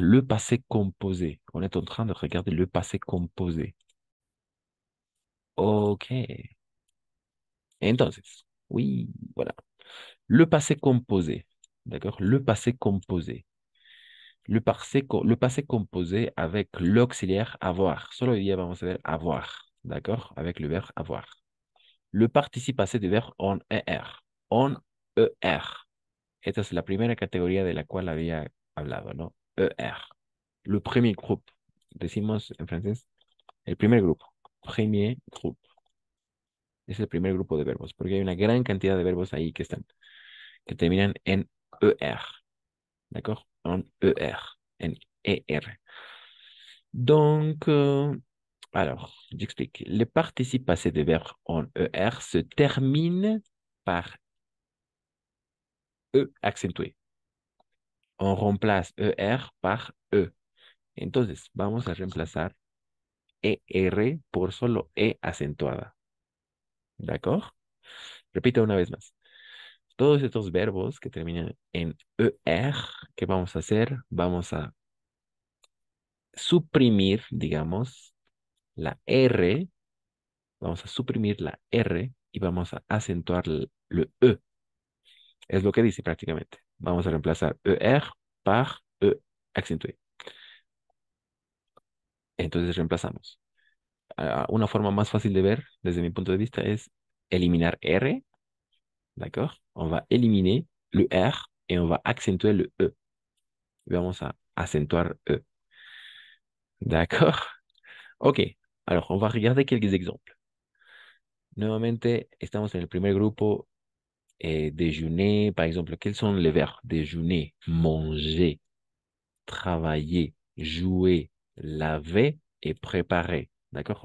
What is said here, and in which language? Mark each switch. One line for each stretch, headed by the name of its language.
French: Le passé composé. On est en train de regarder le passé composé. Ok. Entonces, oui, voilà. Le passé composé. D'accord? Le passé composé. le passé composé avec l'auxiliaire avoir.
Spanish: Solo hoy día vamos a ver avoir, ¿d'accord?
French: Avec le verbe avoir. Le participe passé du verbe on er. On er.
Spanish: Esta es la primera categoría de la cual había hablado, ¿no? Er.
French: Le premier groupe.
Spanish: Decimos en francés, el primer grupo.
French: Premier groupe.
Spanish: Es el primer grupo de verbos, porque hay una gran cantidad de verbos ahí que terminan en er.
French: D'accord? En er. En er. Donc, alors, j'explique. Le participe passé de verbe en er se termine par e accentué. On remplace er par e.
Spanish: Entonces, vamos a reemplazar er por solo e acentuada. ¿D'accord? Repito una vez más. Todos estos verbos que terminan en er, ¿qué vamos a hacer? Vamos a suprimir, digamos, la R, vamos a suprimir la R y vamos a acentuar le E. Es lo que dice prácticamente. Vamos a reemplazar ER
French: par E accentué.
Spanish: Entonces reemplazamos. Una forma más fácil de ver, desde mi punto de vista, es eliminar R, d'accord?
French: On va éliminer le R et on va accentuer le E.
Spanish: Y vamos a acentuar E. D'accord? Ok.
French: Alors, on va regarder quelques exemples.
Spanish: Nuevamente, estamos en el primer grupo.
French: Déjeuner, par exemple, quels sont les verbes? Déjeuner, manger, travailler, jouer, laver et préparer. D'accord?